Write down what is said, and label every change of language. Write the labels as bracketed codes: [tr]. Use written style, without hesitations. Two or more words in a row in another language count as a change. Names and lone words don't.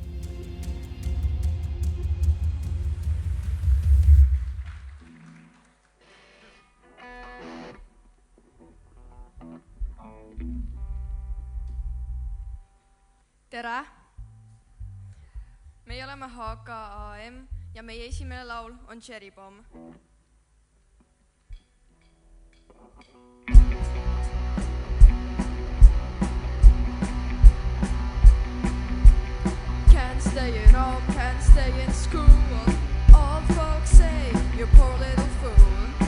[et] Tere! Meie oleme HKAM ja meie esimene laul on Cherry Bomb. [en] Can't stay at home, can't stay in school. All folks say, you poor little fool.